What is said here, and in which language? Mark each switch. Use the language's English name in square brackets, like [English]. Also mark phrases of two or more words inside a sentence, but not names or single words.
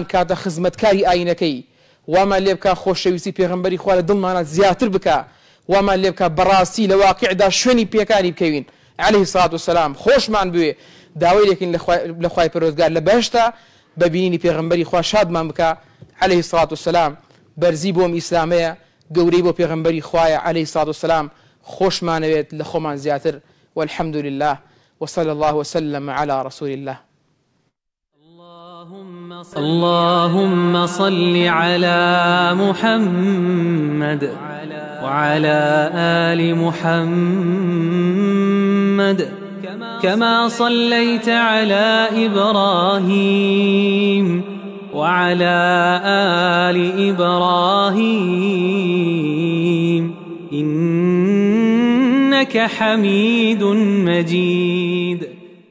[Central Kurdish] کاتە خزمەتکاری ئاینەکەی وامان لێ بکە خۆشەویستی پێغەمبەری خوا لە دڵمانە زیاتر بکە وامان لێ بکە بەڕاستی لە واقعدا شوێنی پێکانی بکەوین [Arabic] عەلەیهی سەڵات وسەلام [Central Kurdish] خۆشمان بوێ داوای لێکین لە خوای پەروەردگار لە بەهشتا بە بینینی پێغەمبەری خوا شادمان بکە [Arabic] عەلەیهی سەڵات وسەلام [Central Kurdish] بەرزی بۆم ئیسلامەیە گەورەی بۆ پێغەمبەری خوایە [Arabic] عەلەیهی سەڵات وسەلام [Central Kurdish] خۆشمانەوێت لە خۆمان زیاتر [Arabic] والحمد لله وصلى الله وسلم على رسول الله اللهم صل على محمد وعلى آل محمد كما صليت على إبراهيم وعلى آل إبراهيم إنك حميد مجيد